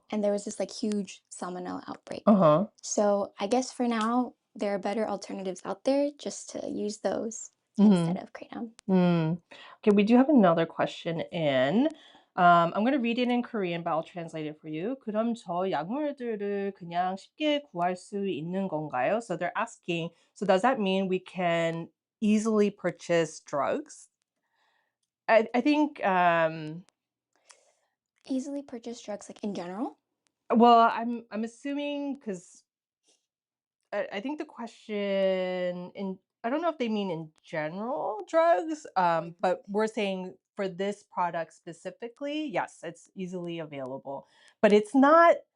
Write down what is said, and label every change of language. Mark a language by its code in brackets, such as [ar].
[en] And there was this like huge salmonella outbreak. Uh-huh. So I guess for now, there are better alternatives out there just to use those instead Mhm. of kratom. Mm. Okay, we do have another question in. I'm going to read it in Korean, but I'll translate it for you. [ko] 그럼 저 약물들을 그냥 쉽게 구할 수 있는 건가요? [en] So they're asking, so does that mean we can easily purchase drugs? I think, Easily purchased drugs like in general? well, I'm assuming because I think the question in, I don't know if they mean in general drugs, but we're saying for this product specifically, yes, it's easily available, but it's not.